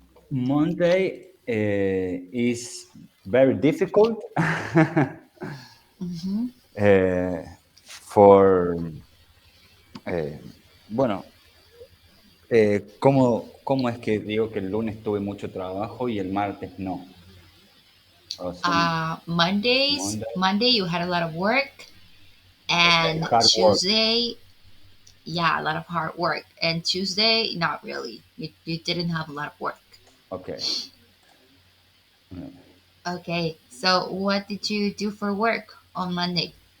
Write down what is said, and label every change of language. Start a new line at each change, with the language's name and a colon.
English: Monday is very difficult Mm-hmm. for,
Spanish: bueno, ¿cómo es que digo que el lunes tuve mucho trabajo y el martes no? O sea,
English: Mondays, Monday, Monday you had a lot of work, and hard work. Tuesday, yeah, a lot of hard work, and Tuesday, not really. You didn't have a lot of work. Okay. Okay. So, what did you do for work on Monday?